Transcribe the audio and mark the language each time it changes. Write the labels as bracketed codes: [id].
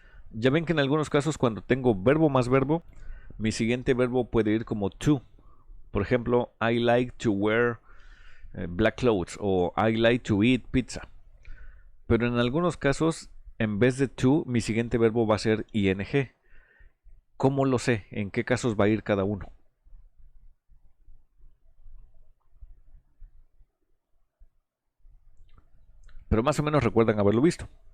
[es] Ya ven que en algunos casos cuando tengo verbo más verbo, mi siguiente verbo puede ir como to. Por ejemplo, [en] I like to wear black clothes [es] o [en] I like to eat pizza. [es] Pero en algunos casos, en vez de to, mi siguiente verbo va a ser ing. ¿Cómo lo sé? ¿En qué casos va a ir cada uno? Pero más o menos recuerdan haberlo visto.